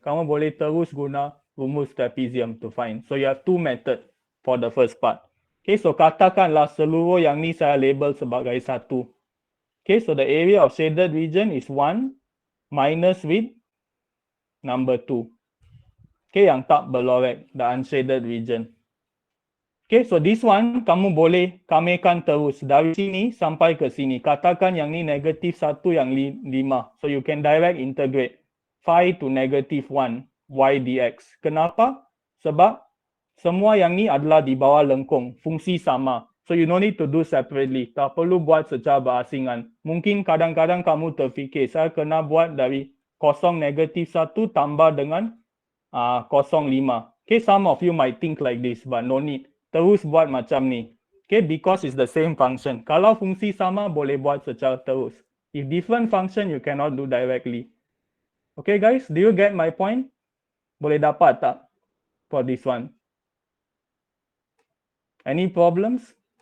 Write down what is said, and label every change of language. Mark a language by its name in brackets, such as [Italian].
[Malay] Kamu boleh terus guna rumus trapezium [English] to find. So you have two method for the first part. Okay, so [Malay] katakanlah seluruh yang ni saya label sebagai satu. [English] Okay, so the area of shaded region is 1 minus with number 2. Okay, [Malay] yang tak berlorek, [English] the unshaded region. Okay, so this one [Malay] kamu boleh kamekan terus dari sini sampai ke sini. Katakan yang ni negatif 1 yang 5. [English] So you can direct integrate 5 to negative 1 y dx. [Malay] Kenapa? Sebab semua yang ni adalah di bawah lengkung, fungsi sama. [English] So you no need to do separately. [Malay] Tak perlu buat secara berasingan. Mungkin kadang-kadang kamu terfikir, saya kena buat dari kosong negatif 1 tambah dengan 0,5. [English] Okay, some of you might think like this, but no need. [Malay] Terus buat macam ni. [English] Okay, because it's the same function. [Malay] Kalau fungsi sama, boleh buat secara terus. [English] If different function, you cannot do directly. Okay guys, do you get my point? [Malay] Boleh dapat tak [English] for this one? Any problems?